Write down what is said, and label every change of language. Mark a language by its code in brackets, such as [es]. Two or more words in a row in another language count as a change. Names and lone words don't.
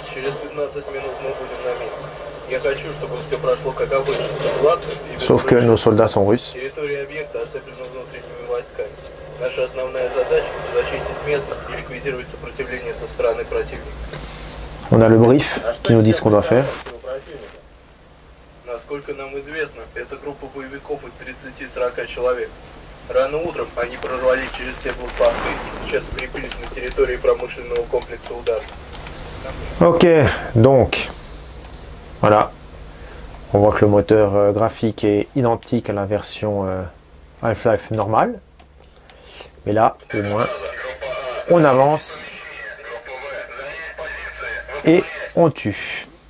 [fr] Sauf que nos soldats sont russes. On a le brief qui nous dit ce qu'on doit faire. [ru] Насколько нам известно, это группа боевиков из 30-40 человек. Рано утром они прорвались через все блокпосты и сейчас укрепились на территории промышленного комплекса «Удар». [fr] Ok, donc, voilà. On voit que le moteur graphique est identique à la version Half-Life normale. Mais là, au moins, on avance et on tue.